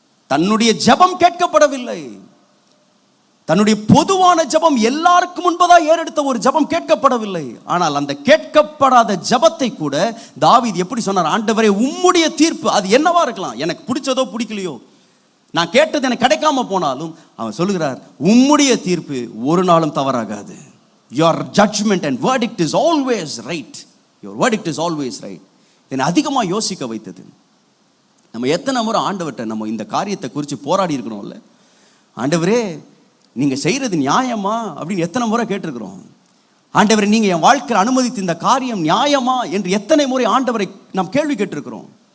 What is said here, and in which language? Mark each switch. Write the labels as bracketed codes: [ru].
[ta] தன்னுடைய ஜெபம் கேட்கப்படவில்லை. தன்னுடைய பொதுவான ஜெபம் எல்லாருக்கும் முன்பதா ஏறெடுத்த ஒரு ஜெபம் கேட்கப்படவில்லை. ஆனால் அந்த கேட்கப்படாத ஜெபத்தை கூட தாவீது எப்படி சொன்னார்? ஆண்டவரே, உம்முடைய தீர்ப்பு அது என்னவா இருக்கலாம், எனக்கு பிடிச்சதோ பிடிக்கலையோ, நான் கேட்டது எனக்கு கிடைக்காம போனாலும் அவன் சொல்லுகிறார், உம்முடைய தீர்ப்பு ஒரு நாளும் தவறாகாது. [en] Your judgment and verdict is always right. Your verdict is always right. [ta] என்னை அதிகமாக யோசிக்க வைத்தது, நம்ம எத்தனை முறை ஆண்டவர்கிட்ட நம்ம இந்த காரியத்தை குறித்து போராடி இருக்கணும்ல. ஆண்டவரே, நீங்கள் செய்கிறது நியாயமா அப்படின்னு எத்தனை முறை கேட்டிருக்கிறோம். ஆண்டவரே, நீங்கள் என் வாழ்க்கையில் அனுமதித்த இந்த காரியம் நியாயமா என்று எத்தனை முறை ஆண்டவரை நாம் கேள்வி கேட்டிருக்கிறோம்.